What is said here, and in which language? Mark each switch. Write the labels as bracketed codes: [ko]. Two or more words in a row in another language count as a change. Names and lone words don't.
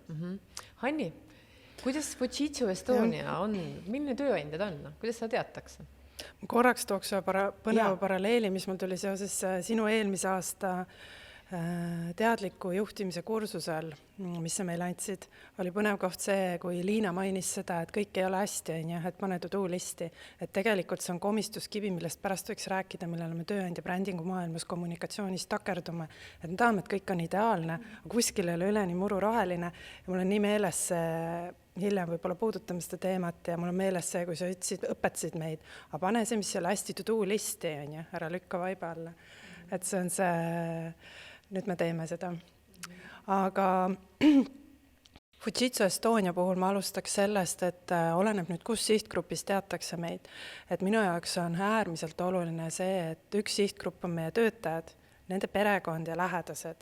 [et] Hanni, kuidas Fujitsu Estonia on, milline tööandja ta on, kuidas seda teatakse? Korraks tooks põneva paralleeli, mis mul tuli seoses sinu eelmise aasta teadliku juhtimise kursusel, mis sa meile andsid, oli põnev koht see, kui Liina mainis seda, et kõik ei ole hästi, et pane to-do listi, et tegelikult see on komistuskivi, millest pärast võiks rääkida, millele me tööandja brändingu maailmas kommunikatsioonis takerdume, et me tahame, et kõik on ideaalne, aga kuskil ei ole üleni muru roheline ja mul on nii meeles see, hiljem võib-olla puudutame seda teemat ja mul on meeles see, kui sa õpetasid meid, aga pane see, mis selle hästi to-do listi, ära lükka vaiba alla. Et see on see, nüüd me teeme seda. Aga Fujitsu Estonia puhul ma alustaks sellest, et oleneb nüüd, kus sihtgrupis teatakse meid. Et minu jaoks on äärmiselt oluline see, et üks sihtgrupp on meie töötajad, nende perekond ja lähedased.